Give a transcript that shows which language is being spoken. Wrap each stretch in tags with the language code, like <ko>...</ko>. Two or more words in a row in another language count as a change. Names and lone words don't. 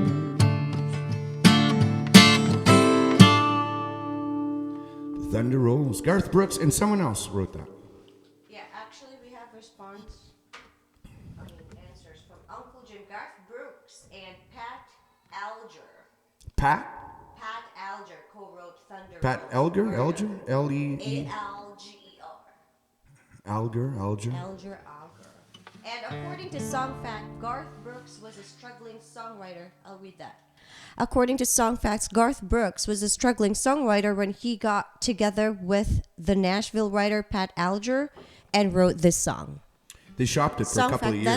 <en>The thunder rolls. Garth Brooks and someone else wrote that. Yeah, actually, we have answers from Uncle Jim, Garth Brooks, and Pat Alger. Pat Alger co-wrote Thunder. Pat Elger? Elger? L-E... A-L-G-E-R. Alger. Alger. And according to SongFact, Garth Brooks was a struggling songwriter. I'll read that. According to SongFacts, Garth Brooks was a struggling songwriter when he got together with the Nashville writer Pat Alger and wrote this song. They shopped it for a couple of years.</en>